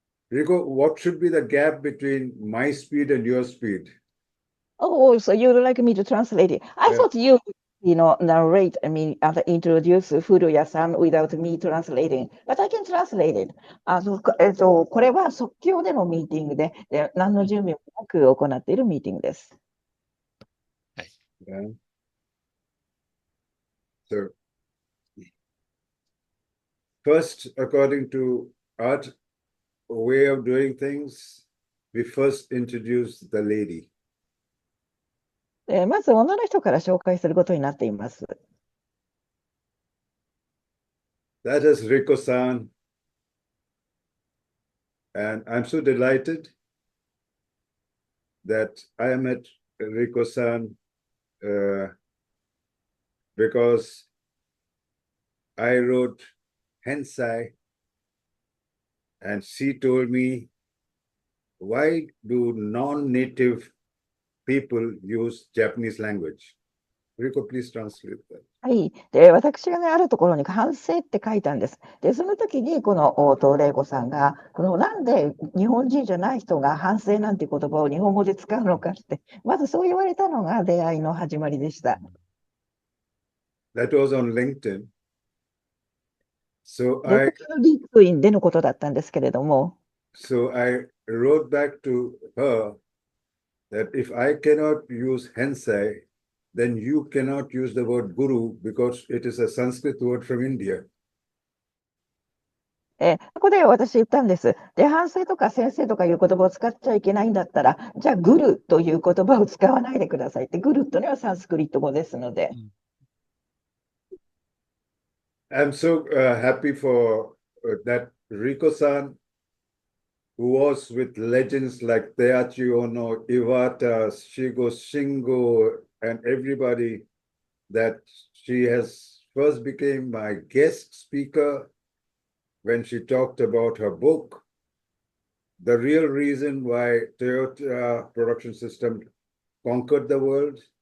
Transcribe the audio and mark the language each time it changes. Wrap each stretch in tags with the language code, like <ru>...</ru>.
<en>Rico, what should be the gap between my speed and your speed? Oh, so you'd like me to translate it? I thought you narrate, introduce Furuya-san without me translating. But I can translate it.</en> <ja>これは即興でのミーティングで、何の準備もなく行っているミーティングです。はい。</ja> <en>So, first, according to our way of doing things, we first introduce the lady.</en> <ja>まず女の人から紹介することになっています。</ja> <en>That is Rico-san. And I'm so delighted that I met Rico-san because I wrote Hensai and she told me, why do non-native people use Japanese language? Rico, please translate that.</en> <ja>はい。で、私がね、あるところに反省って書いたんです。で、その時に、この東玲子さんが、なんで日本人じゃない人が反省なんて言葉を日本語で使うのかって、まずそう言われたのが出会いの始まりでした。</ja> <en>That was on LinkedIn. So</en> <ja>リンクインでのことだったんですけれども。</ja> <en>So I wrote back to her that if I cannot use Hensai, then you cannot use the word guru because it is a Sanskrit word from India.</en> <ja>ここで私言ったんです。で、反省とか先生とかいう言葉を使っちゃいけないんだったら、じゃあグルという言葉を使わないでくださいって、グルというのはサンスクリット語ですので。</ja> <en>I'm so happy for that Rico-san, who was with legends like Teachi Ono, Iwata, Shigo Shingo, and everybody, that she has first became my guest speaker when she talked about her book, the real reason why Toyota production system conquered the world.</en>